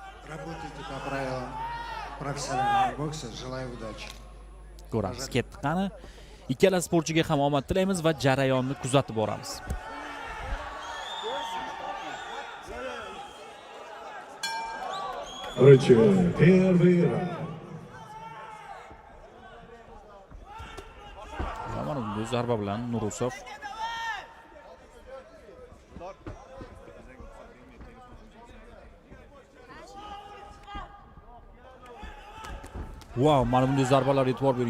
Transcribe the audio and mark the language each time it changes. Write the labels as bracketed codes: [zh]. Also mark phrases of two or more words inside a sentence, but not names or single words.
[ru] Работайте по правилам профессионального бокса. Желаю удачи. [uz] Ko'ramiz. Ketdi qani. Ikkala sportchiga ham omad tilaymiz va jarayonni kuzatib boramiz. [ru] Первый раунд. [uz] Mana bu zarba bilan Nurusov Wow, mana bunday zarbalar e'tibor bering.